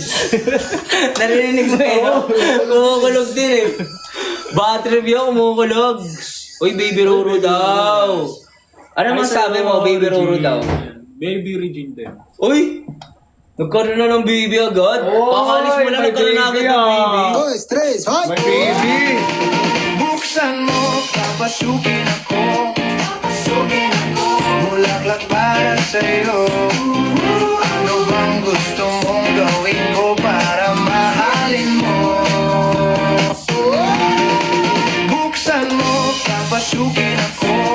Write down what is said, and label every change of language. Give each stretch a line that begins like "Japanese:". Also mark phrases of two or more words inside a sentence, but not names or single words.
Filipino: Narinig mo eh, no? Kumukulog din eh.
English: Bad review,
Filipino: kumukulog. Uy, baby Roro daw. Ano man sabi mo, baby Roro daw? Baby Regine din. Uy! Nagkaroon na ng baby agad. Kakalis mo lang, may nagkaroon na agad baby, ng baby. Dos, tres, vai!
English: My baby!
Filipino: Buksan mo, papasukin ako. Bulaklak para sa'yo. Ano bang gusto mong gawin ko para mahalin mo? Buksan mo, papasukin ako.